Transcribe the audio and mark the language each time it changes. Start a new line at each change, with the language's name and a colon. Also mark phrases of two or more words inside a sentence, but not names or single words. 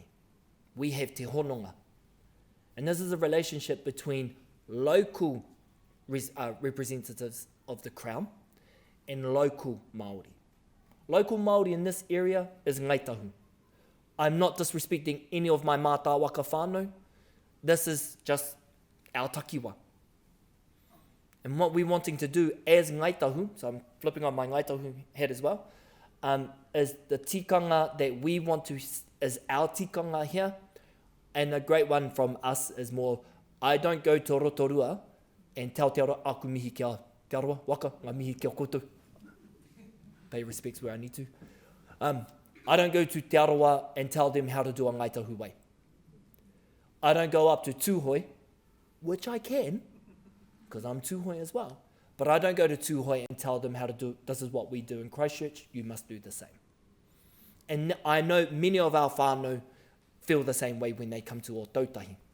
English: We have Te Hononga. And this is a relationship between local representatives of the Crown and local Māori. Local Māori in this area is Ngai Tahu. I'm not disrespecting any of my
Māori: mātā waka whānau.
English: This is just our takiwa. And what we're wanting to do as Ngai Tahu, so I'm flipping on my Ngai Tahu head as well, is the tikanga that we want to, is our tikanga here. And a great one from us is more, I don't go to Rotorua and tell te aroa,
Māori: aku mihi kia te aroa, waka, ngā mihi kia koutou.
English: Pay respects where I need to. I don't go to te aroa and tell them how to do a Ngai Tahu way. I don't go up to Tūhoi, which I can, because I'm Tūhoi as well. But I don't go to Tūhoi and tell them how to do, this is what we do in Christchurch, you must do the same. And I know many of our whānau feel the same way when they come to o Tautahi.